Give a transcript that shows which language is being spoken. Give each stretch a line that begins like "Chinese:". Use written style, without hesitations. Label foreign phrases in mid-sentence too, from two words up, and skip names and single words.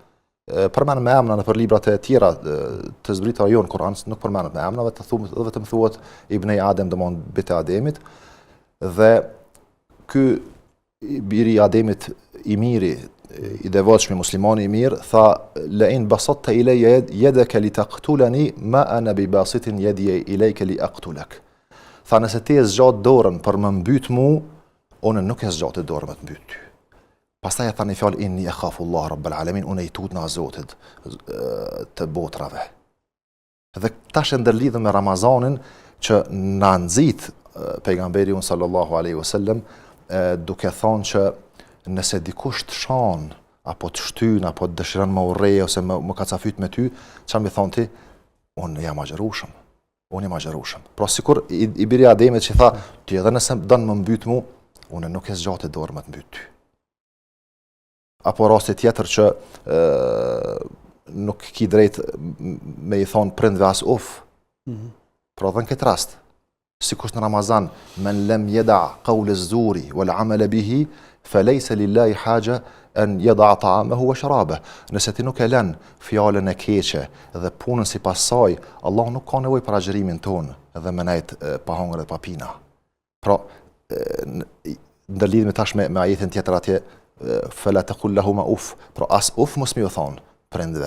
Albanian: Përmend me emra nëpër librat e tjera të zbritura jo në Kur'an, nuk përmendet me emra, vetëm thuhet Ibn Adem, domthon bijt e Ademit. Dhe ky biri i Ademit i miri, i devotshëm, muslimani i mirë, tha
Arabic: لئن بسطت إلي يدك لتقتلني ما أنا بباسط يدي إليك لأقتلك.
Albanian: Tha nëse ti e zgjat dorën për më mbyt mu, unë nuk e zgjatë dorën për të mbyt ty. Pastaj e tha një fjalë
Arabic: إني أخاف الله رب العالمين,
Albanian: unë i tut nga Zotit të botrave. Dhe tash e ndërlidhëm me Ramazanin që na nxit pejgamberi unë
Arabic: صلى الله عليه وسلم
Albanian: duke thonë që nëse dikush të shan apo të shtyn apo të dëshiron më urrej ose më kacafyt me ty, çfarë më thon ti? Unë jam agjërushëm. Unë jam agjërushëm. Pra sikur i biri Ademit që tha, ti edhe nëse don më mbyt mu, unë nuk e zgjatë dorë më të mbyt ty. Apo rasti tjetër që nuk ki drejt me i thonë prindve as uf. Pra dhe në këtë rast, sikur në Ramazan,
Arabic: من لم يدع قول الزور والعمل به فليس لله حاجة أن يدع طعامه وشرابه.
Albanian: Nëse ti nuk e lën fjalën e keqe dhe punën sipas saj, Allah nuk ka nevojë për agjërimin tonë dhe me nejt pa hangër dhe pa pina. Pra, ndërlidhemi tash me ajetin tjetër atje,
Arabic: فلا تقل لهما أف,
Albanian: pra as uf mos më u thon prindve.